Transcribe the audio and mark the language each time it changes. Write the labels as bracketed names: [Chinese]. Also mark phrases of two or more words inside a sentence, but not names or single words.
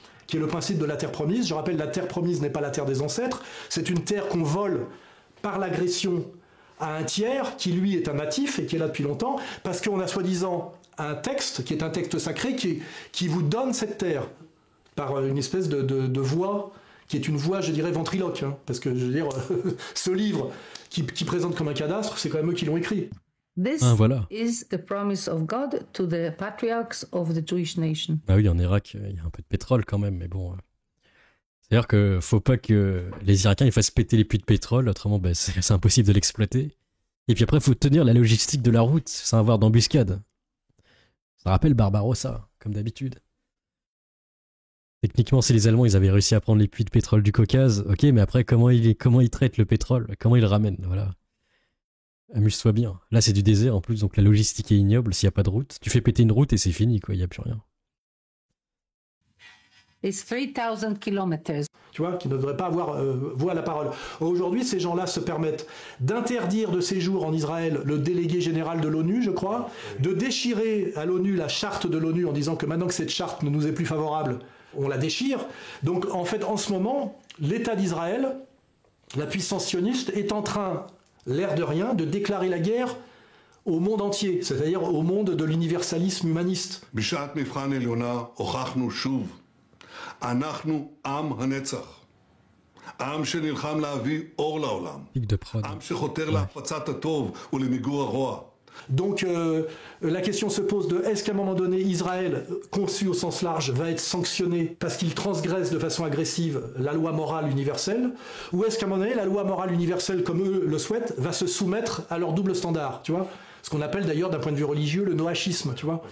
[French] qui est le principe de la terre promise. Je rappelle, la terre promise n'est pas la terre des ancêtres, c'est une terre qu'on vole par l'agression à un tiers, qui lui est un natif et qui est là depuis longtemps, parce qu'on a soi-disant un texte, qui est un texte sacré, qui vous donne cette terre, par une espèce de voix, qui est une voix, je dirais, ventriloque, hein, parce que, je veux dire, ce livre qui présente comme un cadastre, c'est quand même eux qui l'ont écrit. [English] This [French] voilà. [English] is the promise of God to the patriarchs of the Jewish nation. [French] Ah oui, en Irak, il y a un peu de pétrole quand même, mais bon. C'est-à-dire que faut pas que les Irakiens ils fassent péter les puits de pétrole, autrement c'est impossible de l'exploiter. Et puis après, il faut tenir la logistique de la route sans avoir d'embuscade. Ça rappelle Barbarossa, comme d'habitude. Techniquement, si les Allemands ils avaient réussi à prendre les puits de pétrole du Caucase, ok, mais après, comment ils traitent le pétrole? Comment ils le ramènent? Voilà. Amuse-toi bien. Là, c'est du désert en plus, donc la logistique est ignoble. S'il n'y a pas de route, tu fais péter une route et c'est fini, quoi. Il n'y a plus rien. [English] It's 3000 kilometers. [French] Tu vois, qui ne devraient pas avoir voix à la parole. Aujourd'hui, ces gens-là se permettent d'interdire de séjour en Israël le délégué général de l'ONU, je crois, de déchirer à l'ONU la charte de l'ONU en disant que maintenant que cette charte ne nous est plus favorable, on la déchire. Donc, en fait, en ce moment, l'État d'Israël, la puissance sioniste, est en train, l'air de rien, de déclarer la guerre au monde entier, c'est-à-dire au monde de l'universalisme humaniste. [Hebrew] אנחנו עם הנצח, עם שנלחם להביא אור לעולם, עם שחותר להפצת הטוב ולמיגור הרוע. [French] Donc la question se pose de est-ce qu'à un moment donné Israël, conçu au sens large, va être sanctionné parce qu'il transgresse de façon agressive la loi morale universelle, ou est-ce qu'à un moment donné la loi morale universelle, comme eux le souhaitent, va se soumettre à leur double standard, tu vois, ce qu'on appelle d'ailleurs d'un point de vue religieux le noachisme, tu vois.